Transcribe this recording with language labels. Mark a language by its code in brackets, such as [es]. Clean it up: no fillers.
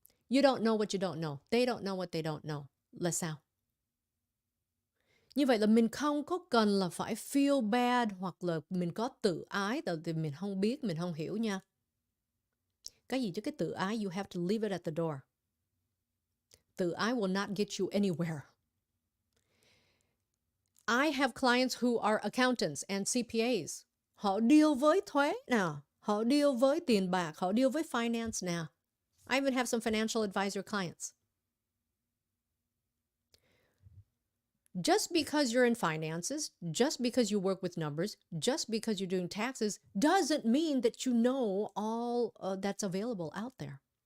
[en] You don't know what you don't know. They don't know what they don't know. [vi] Là sao? Như vậy là mình không có cần là phải [en] feel bad [vi] hoặc là mình có tự ái, tại vì mình không biết, mình không hiểu nha. Cái gì chứ cái tự ái, [en] you have to leave it at the door. Tự ái will not get you anywhere. I have clients who are accountants and CPAs. [vi] Họ deal với thuế nào, họ deal với tiền bạc, họ deal với finance nào. [en] I even have some financial advisor clients. Just because you're in finances, just because you work with numbers, just because you're doing taxes, doesn't mean that you know all that's available out there.